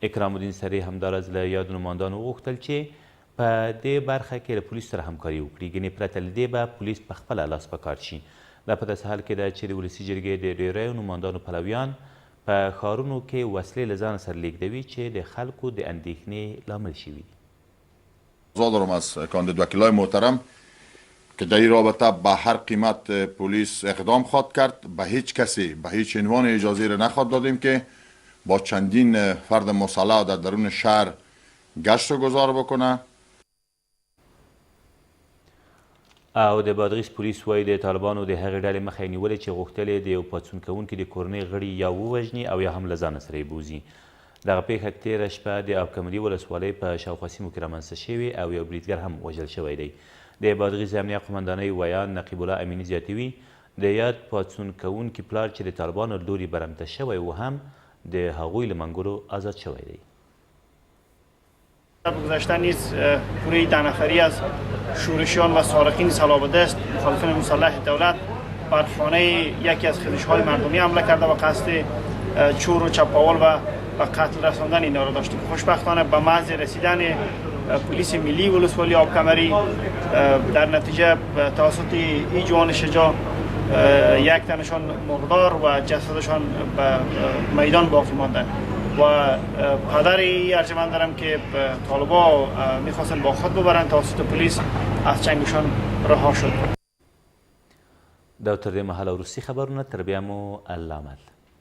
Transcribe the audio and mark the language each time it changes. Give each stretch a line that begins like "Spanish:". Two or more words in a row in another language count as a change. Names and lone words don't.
Pashto: اکرام الدین سري همداراز له یادو نمایندانو وغوښتل چې په دې برخه کې له پولیسو سره همکاري وکړي. ګنې پرته له دې به پولیس په خپله لاس په کار شي. دا په داسې حال کې ده چې د ولسي جرګې د ډېریو نمایندانو پلویان په ښارونو کې وسلې له ځانه سره لیږدوي چې د خلکو د اندېښنې لامل شوي دي.
Persian: آزاد دارم از کاندید وکیلای محترم که در این رابطه به هر قیمت پلیس اقدام خواهد کرد. به هیچ کسی به هیچ عنوان اجازه را نخواهد دادیم که با چندین فرد مسلح در درون شهر گشت و گذار بکنه.
Pashto: او د بادغیس پولیس وایي د طالبانو د هغې ډلې مخه یې نیولې چې غوښتل یې د یو پاڅون کوونکي د کورنۍ غړي یا ووژني او یا هم له ځانه سره یې بوځي. دغه پیښه تېره شپه د ابکمري ولسوالۍ په شاوخوا سیمو کې رامنځته شوې او یو بریدګر هم وژل شوی دی. د بادغیس امنیه قمندانۍ ویاند نقیب الله امیني زیاتوي د یاد پاڅون کوونکي پلار چې د طالبانو له لوري برمته شوی و هم د هغوی له منګولو آزاد شوی دی.
Persian: در گذشته نیز گروه 10 نفری از شورشیان و سارقین سلابدست مخالفین مسلح دولت بر خانه یکی از خیزش‌های مردمی حمله کرده و قصد چور و چپاول و قتل رساندن اینا را داشته. خوشبختانه به محض رسیدن پلیس ملی ولسوالی آبکمری در نتیجه توسط این جوان شجاع یک تنشان مردار و جسدشان به میدان باقی مانده و پدر ارجمند دارم که طالبا میخواستن با خود ببرن توسط پلیس از چنگشان رها شد.
Pashto: دا تر دې مهاله وروستي خبرونه تر بیا مو الله مل.